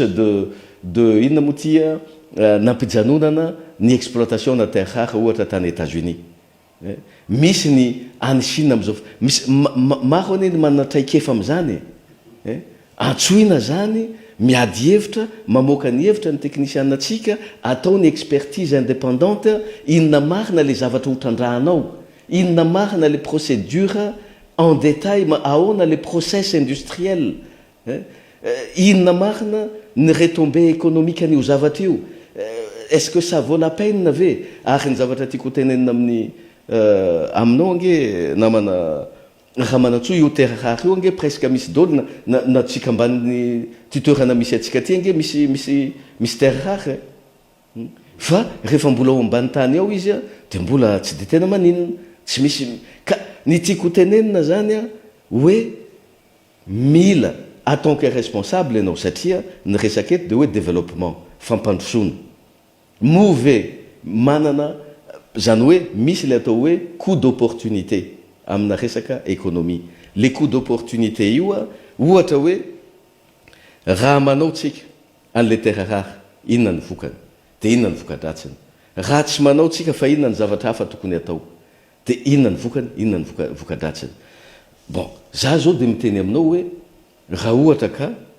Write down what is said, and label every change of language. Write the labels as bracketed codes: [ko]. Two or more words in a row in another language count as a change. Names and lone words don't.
[mg] de inona moa tia nampijanonana ny exploitation na [fr] terre rare [mg] ohatra tany États-Unis misy ny any Chine am'izao misy maro ane ny manana traikefa am'izany antsoina zany miady hevitra mamoaka ny hevitra ny teknisiana atsika atao ny [fr] expertise indépendante [mg] inona marina le zavatra hotrandrahanao inona marina [fr] les procédures en détail [mg] ahoana [fr] les process industriels [mg] inona marina ny [fr] retombées économique [mg] an'io zavatra io [fr] est-ce que ça vaut la peine [mg] ve ary ny zavatra tiako tenenina amin'ny aminao ange namana raha manatsoa io [fr] terre rare [mg] io ange presque misy dolo na tsika ambany ty toerana misy atsika ty ange misy [fr] terre rare [mg] fa rehefa mbola ao ambany tany ao izy dia mbola tsy de tena maninona tsy misy ka ny tiako tenenina zany hoe mila [fr] en tant que responsable [mg] ianao satria ny resaka eto dia hoe développement fampandrosoana move manana zany hoe misy le atao hoe [fr] coût d'opportunité [mg] amina resaka économie [fr] le coût d'opportunité [mg] io ohatra hoe raha manao tsika an'le [fr] terre rare [mg] inona ny vokany dia inona ny vokadratsiny raha tsy manao tsika fa inona ny zavatra hafa tokony atao dia inona ny vokany inona ny vokadratsiny bon za zao dia miteny aminao hoe raha ohatra ka